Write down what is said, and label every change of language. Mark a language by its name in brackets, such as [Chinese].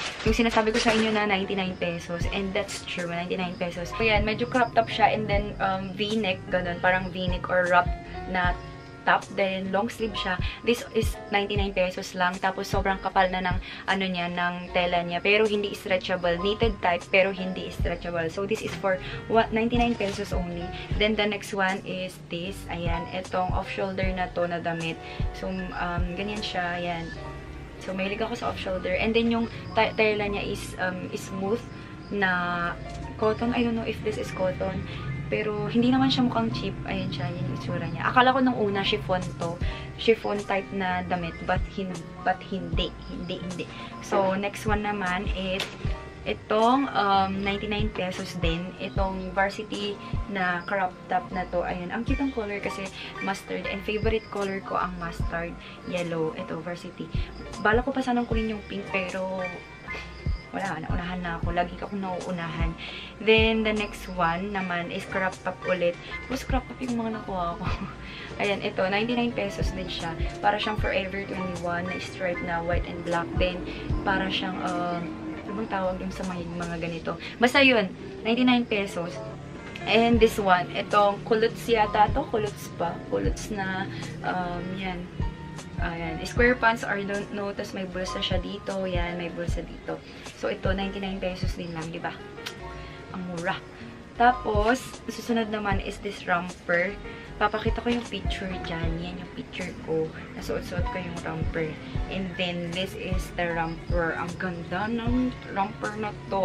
[Filipino] Yung sinasabi ko sa inyo na 99 pesos. [English] And that's true, [Filipino] 99 pesos. So, yan, medyo crop top siya and then V-neck, ganun. Parang V-neck or wrap na top, then long sleeve siya. [English] This is 99 pesos lang. [Filipino] Tapos sobrang kapal na ng ano niya, ng tela niya. Pero hindi stretchable. Knitted type, pero hindi stretchable. [English] So this is for 99 pesos only. Then the next one is this. [Filipino] Ayan, itong off-shoulder na to na damit. So ganyan siya. Ayan. So mahilig ako sa off-shoulder. And then yung tela niya is smooth na cotton. [English] I don't know if this is cotton. [Filipino] Pero, hindi naman siya mukhang cheap. Ayan siya, yun yung itsura niya. Akala ko nung una, chiffon to. Chiffon type na damit. But hindi. [English] So, next one [Filipino] naman is itong 99 pesos din. Itong varsity na crop top na to. Ayan, ang cute ang color kasi mustard. And favorite color ko ang mustard yellow. Ito, varsity. Bala ko pa sanang kunin yung pink pero wala, naunahan na ako. Lagi akong nauunahan. [English] Then, the next one naman is crop top ulit. [Filipino] Plus, crop top yung mga nakuha ko. Ayan, ito, 99 pesos din siya. Para siyang Forever 21 na stripe na white and black. Then, para siyang, ano bang tawag yung sa mga ganito? Basta yun, 99 pesos. And this one, itong kulots yata to. Kulots pa. Kulots na, yan. Ayan. [English] Square pants or don't know. [Filipino] Tapos may bulsa siya dito. Yan, may bulsa dito. So, ito, 99 pesos din lang, diba? Ang mura. Tapos, susunod naman is this romper. Papakita ko yung picture dyan. Yan yung picture ko. Nasuot-suot ko yung romper. [English] And then, this is the romper. [Filipino] Ang ganda ng romper na to.